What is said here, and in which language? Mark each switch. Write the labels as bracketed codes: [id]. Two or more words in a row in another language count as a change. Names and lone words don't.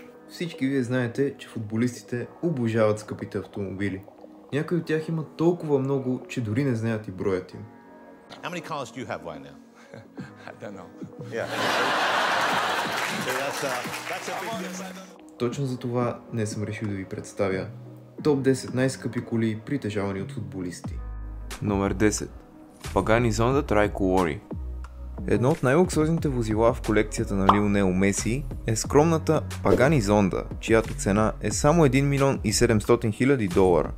[bg] Всички вие знаете, че футболистите обожават скъпите автомобили. Някои от тях имат толкова много, че дори не знаят и броят им. [en] How many cars do you have right now? I don't know. Yeah. So that's a big difference. [bg] Точно за това днес съм решил да ви представя топ 10 най-скъпи коли, притежавани от футболисти. Номер 10. Pagani Zonda Tricolore. Едно от най-луксозните возила в колекцията на Лионел Меси е скромната Pagani Zonda, чиято цена е само 1 милион и 700 хиляди долара.